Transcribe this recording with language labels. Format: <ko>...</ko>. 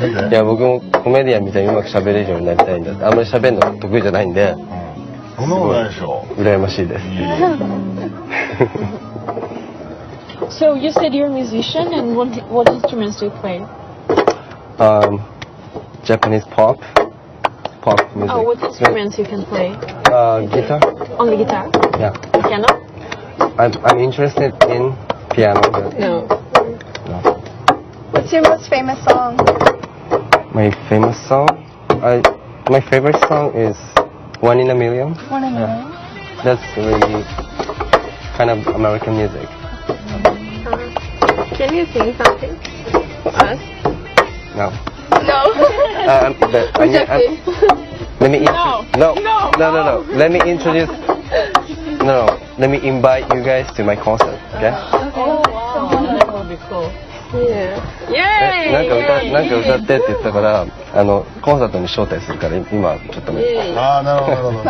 <ja>いや、僕もコメディアンみたいにうまく喋れるようになりたいんだって。あんまり喋るの得意じゃないんで、そんなことないでしょ。羨ましいです。</ja> <en>So you said you're a musician, and what instruments do you play? Japanese pop music. Oh, what instruments you can play? Guitar. Only guitar? Yeah. Piano? I'm interested in piano. But No. no. What's your most famous song? My famous song? My favorite song is One in a Million. One in a million. That's really kind of American music. Can you sing something for us? No. No. But let me no. Let me introduce. No. Let me invite you guys to my concert. Okay? Oh, wow. That would be cool. Yeah.</en> <ja>なんか歌ってって言ったからコンサートに招待するから今ちょっとね。ああ、なるほど、なるほど。</ja>